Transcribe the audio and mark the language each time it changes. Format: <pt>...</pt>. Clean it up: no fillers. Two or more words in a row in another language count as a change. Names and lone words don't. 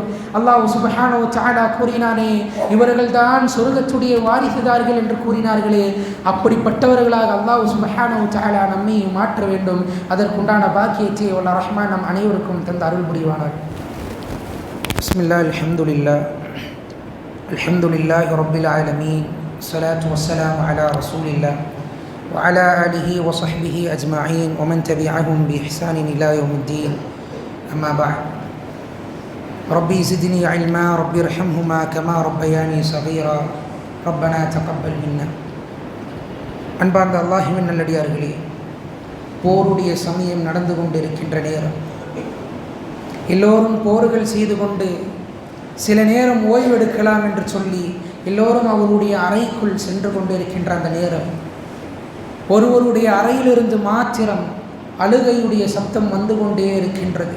<ta>அல்லாஹ்</ta> <ar>سبحانه وتعالى</ar> <ta>கூறினானே, இவர்கள் தான் சொர்க்கத்துடைய வாரிசுதார்கள் என்று கூறினார்களே, அப்படிப்பட்டவர்களாக அல்லாஹ்</ta> <ar>سبحانه وتعالى</ar> <ta>நம்மை மாற்ற வேண்டும். அதற்குண்டான பாக்கியத்தை வல்ல ரஹ்மான் நம் அனைவருக்கும் தந்த அருள் புரிவானார்.</ta> <ar>بسم الله، الحمد لله، الحمد لله رب العالمين, الصلاة والسلام على رسول الله وعلى آله وصحبه أجمعين ومن تبعهم بإحسان إلى يوم الدين. أما بعد، ربي زدني علما ربي ارحمهما كما ربياني صغيرا ربنا تقبل منا.</ar> <ta>அன்பார்ந்த அல்லாஹ்வின் நல்லடியார்களே, போருடைய சமயம் நடந்து கொண்டிருக்கின்ற நேரம், எல்லோரும் போர்கள் செய்து கொண்டு சில நேரம் ஓய்வெடுக்கலாம் என்று சொல்லி எல்லோரும் அவருடைய அறைக்குள் சென்று கொண்டிருக்கின்ற அந்த நேரம், ஒருவருடைய அறையிலிருந்து மாத்திரம் அழுகையுடைய சப்தம் வந்து கொண்டே இருக்கின்றது.</ta>